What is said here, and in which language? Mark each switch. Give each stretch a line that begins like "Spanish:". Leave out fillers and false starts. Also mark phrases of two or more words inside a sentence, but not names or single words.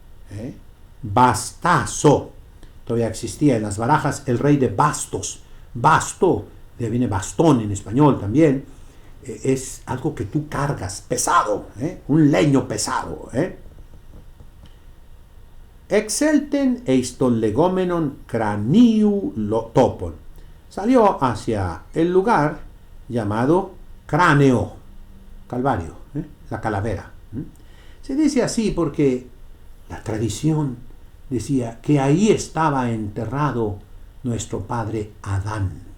Spanish: Bastazo, todavía existía en las barajas el rey de bastos. Basto, de ahí viene bastón en español también, es algo que tú cargas, pesado, un leño pesado.
Greek: ἐξῆλθεν εἰς τὸν λεγόμενον κρανίου τόπον.
Spanish: Salió hacia el lugar llamado cráneo, Calvario, la calavera. Se dice así porque la tradición decía que ahí estaba enterrado nuestro padre Adán.